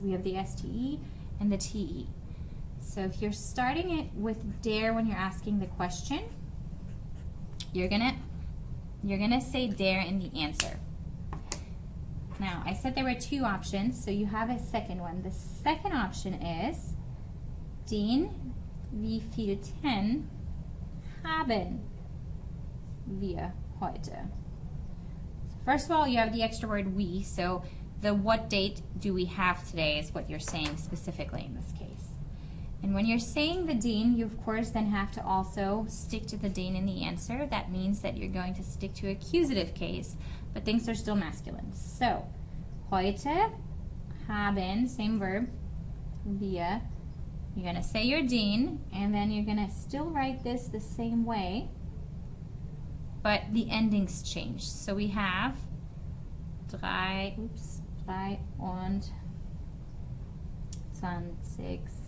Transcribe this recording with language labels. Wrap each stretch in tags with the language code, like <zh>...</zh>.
<en>We have the STE and the TE. So if you're starting it with der when you're asking the question, you're gonna say der in the answer. Now, I said there were two options, so you have a second one. The second option is</en> <de>den wievielten haben wir heute?</de> <en>First of all, you have the extra word we, so the what date do we have today is what you're saying specifically in this case. And when you're saying the den, you of course then have to also stick to the den in the answer. That means that you're going to stick to accusative case, but things are still masculine. So, heute haben, same verb, wir. You're going to say your den, and then you're going to still write this the same way, but the endings change. So we have</en> <de>drei und</de> <en>20.</en>